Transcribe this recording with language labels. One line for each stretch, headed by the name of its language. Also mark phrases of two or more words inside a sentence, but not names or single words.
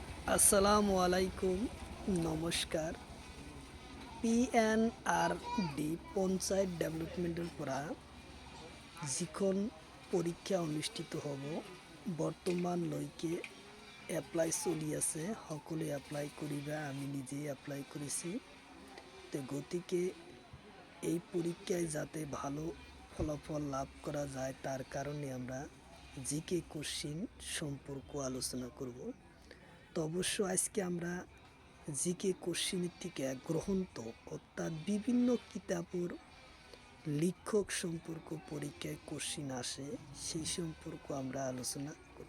Assamese: আসসালামু আলাইকুম, নমস্কার। পিএনআরডি পঞ্চায়েত ডেভেলপমেন্টের পৰা যিখন পৰীক্ষা অনুষ্ঠিত হ'ব বৰ্তমানলৈকে এপ্লাই চলি আছে। সকলোৱে এপ্লাই কৰিবা, আমি নিজেই এপ্লাই কৰিছোঁ।
Bangla: তো গতিকে এই পরীক্ষায় যাতে ভালো ফলাফল লাভ করা যায় তার কারণে আমরা
English: GK question
Bangla: সম্পর্ক আলোচনা করব। তো অবশ্য আজকে আমরা
English: GK question
Bangla: থেকে গ্রহণত অর্থাৎ বিভিন্ন কিতাবের লেখক সম্পর্ক পরীক্ষায় কোশ্চিন আসে সেই সম্পর্ক আমরা আলোচনা করব।